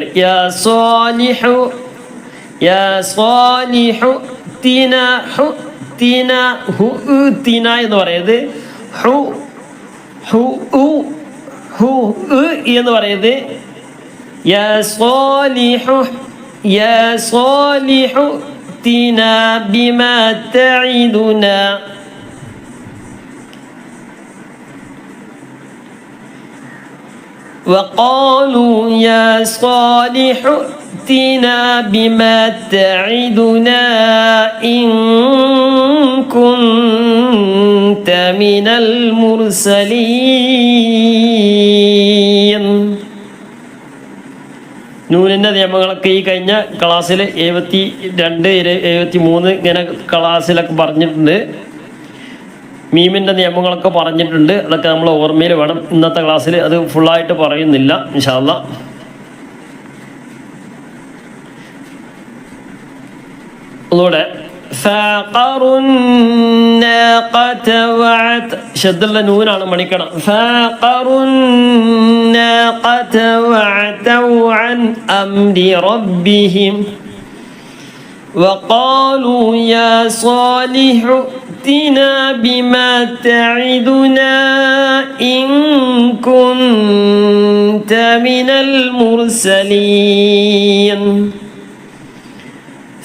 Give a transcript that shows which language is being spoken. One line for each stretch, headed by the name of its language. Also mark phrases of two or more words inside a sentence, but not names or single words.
Arabic: يا صالح يا صالح تنا هو تنا هو تنا
Malayalam: എന്ന് പറയുന്നത്
Arabic: هو هو هو
Malayalam: എന്ന് പറയുന്നത്
Arabic: يا صالح يا صالح تنا بما تعدنا. وقالوا يا صالح ائتنا بما تعدنا إن كنت من المرسلين.
Malayalam: നൂനിൻ്റെ നിയമങ്ങളൊക്കെ ഈ കഴിഞ്ഞ ക്ലാസ്സിൽ 72, 73 ഇങ്ങനെ ക്ലാസ്സിലൊക്കെ പറഞ്ഞിട്ടുണ്ട്. മീമിൻ്റെ നിയമങ്ങളൊക്കെ പറഞ്ഞിട്ടുണ്ട്. അതൊക്കെ നമ്മൾ ഓർമ്മയിൽ വേണം. ഇന്നത്തെ ക്ലാസ്സിൽ അത് ഫുള്ളായിട്ട് പറയുന്നില്ല
Arabic: إن شاء الله.
Malayalam: ഒന്നുകൂടെ ശബ്ദുള്ള നൂനാണ് മണിക്കണം.
Arabic: وقالوا يا صالح ائتنا بما تعدنا إن كنت من المرسلين.